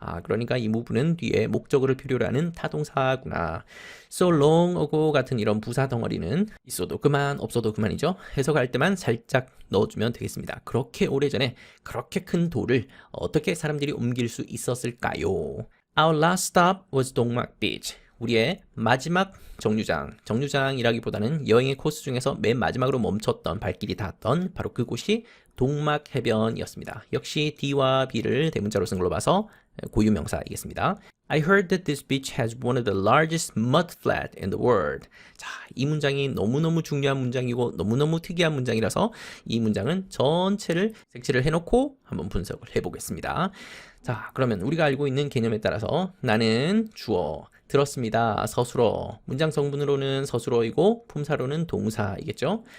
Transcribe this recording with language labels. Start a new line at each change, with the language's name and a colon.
Korean: 그러니까 이 move는 뒤에 목적어를 필요로 하는 타동사구나.
English: So long ago
Korean: 같은 이런 부사 덩어리는 있어도 그만 없어도 그만이죠. 해석할 때만 살짝 넣어주면 되겠습니다. 그렇게 오래전에 그렇게 큰 돌을 어떻게 사람들이 옮길 수 있었을까요?
English: Our last stop was 동막 beach.
Korean: 우리의 마지막 정류장이라기보다는 여행의 코스 중에서 맨 마지막으로 멈췄던 발길이 닿았던 바로 그곳이 동막 해변이었습니다. 역시 D와 B를 대문자로 쓴 걸로 봐서 고유명사이겠습니다.
English: I heard that this beach has one of the largest mud flat in the world.
Korean: 자, 이 문장이 너무너무 중요한 문장이고 너무너무 특이한 문장이라서 이 문장은 전체를 색칠을 해놓고 한번 분석을 해보겠습니다. 자, 그러면 우리가 알고 있는 개념에 따라서 나는 주어, 들었습니다. 서술어. 문장 성분으로는 서술어이고 품사로는 동사이겠죠.